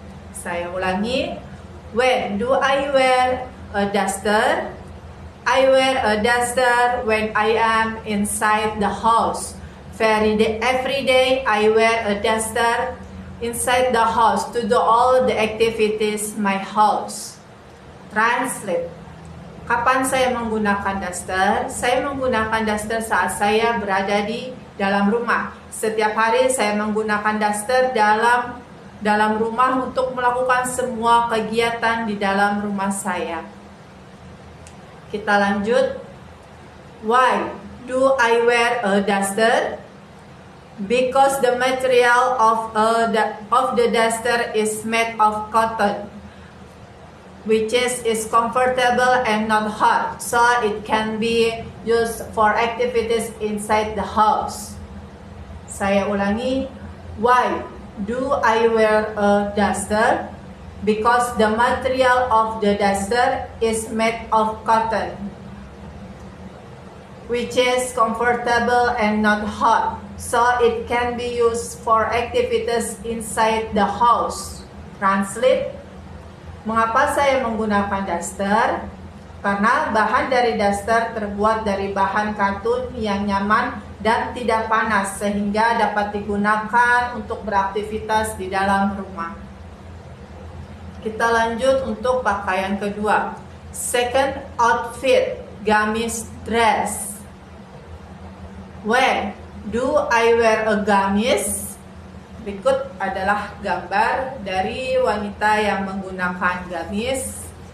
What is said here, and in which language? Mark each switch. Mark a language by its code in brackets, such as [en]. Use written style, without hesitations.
[id] Saya ulangi. [en] When do I wear a duster? I wear a duster when I am inside the house. Every day I wear a duster inside the house to do all the activities my house. [id] Translate. Kapan saya menggunakan daster? Saya menggunakan daster saat saya berada di dalam rumah. Setiap hari saya menggunakan daster dalam rumah untuk melakukan semua kegiatan di dalam rumah saya. Kita lanjut. [en] Why do I wear a duster? Because the material of the duster is made of cotton, which is comfortable and not hot, so it can be used for activities inside the house. [id] Saya ulangi. [en] Why do I wear a duster? Because the material of the duster is made of cotton, which is comfortable and not hot, so it can be used for activities inside the house. [id] Translate. Mengapa saya menggunakan daster? Karena bahan dari daster terbuat dari bahan katun yang nyaman dan tidak panas, sehingga dapat digunakan untuk beraktivitas di dalam rumah. Kita lanjut untuk pakaian kedua. [en] Second outfit, gamis dress. When do I wear a gamis? [id] Berikut adalah gambar dari wanita yang menggunakan gamis.